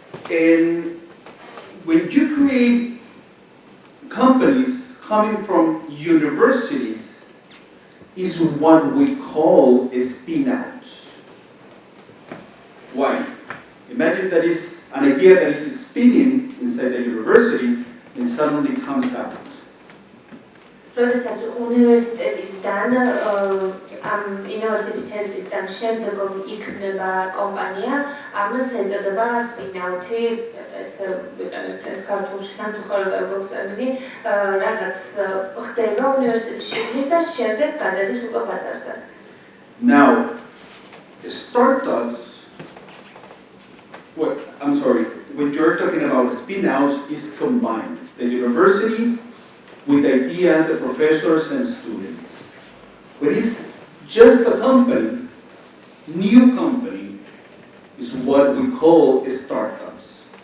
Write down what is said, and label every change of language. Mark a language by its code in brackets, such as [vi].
[en] And when you create companies coming from universities, is what we call a spin-out. Why? Imagine that is an idea that is spinning inside the university and suddenly comes out. [ka] როდესაც უნივერსიტეტიდან ამ ინოვაციების ცენტრიდან შემდეგ იქნება კომპანია, ამას ეწოდება spin-out-ი, ესე ვიყენებთ ქართულში სამწუხაროდ ტერმინი, რაღაც ხდება უნივერსიტეტში შიგნით და შემდეგ გადადის უკვე ბაზარზე. [en] Now, startups, when you're talking about spin-outs, is combined. The university with the idea, the professors and students. When it's just a company, new company, is what we call startups.